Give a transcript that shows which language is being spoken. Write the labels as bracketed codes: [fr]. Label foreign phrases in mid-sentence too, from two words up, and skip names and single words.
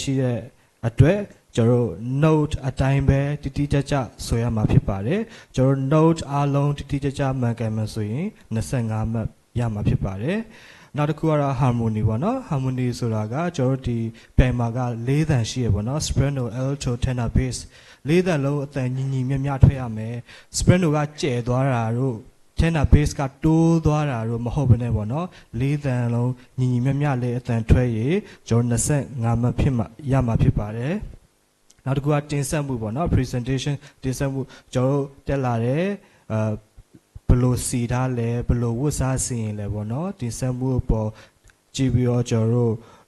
[my] ရှိတဲ့အတွက်ကျွန်တော် note အတိုင်းပဲတိတိကျကျဆိုရမှာဖြစ်ပါတယ်ကျွန်တော် note အားလုံးတိတိကျကျမှန်ကန်မှဆိုရင်25မှတ်ရမှာဖြစ်ပါတယ်နောက် တစ်ခုကတော့ harmony ပေါ့နော် harmony ဆိုတာကကျွန်တော်ဒီပြိုင်မှာက၄တန်ရှိရပေါ့နော် [en] soprano alto tenor bass [my] ၄တန်လုံးအတ န်ညီမျှထွက်ရမယ် soprano ကကျယ်သွားတာတို့ [en] tenor bass [my] ကတိုးသွားတာတို့မဟုတ်ဘဲနဲ့ပေါ့နော်၄တန်လုံးညီမျှလေးအတန်ထွက်ရကျွန်တော်25မှတ်ဖြစ်မှရမှာဖြစ်ပါတယ်နောက်တစ်ခုကတင်ဆက်မှုပေါ့နော် presentation တင်ဆက်မှုကျွန်တော်တက်လာတဲ့ဘလို့စီထားလဲဘလို့ဝတ်စားစီရင်လဲပေါ့နော်တင်ဆက်မှုပေါ်ကြည့်ပြီးတော့ကျွန်တော်တို့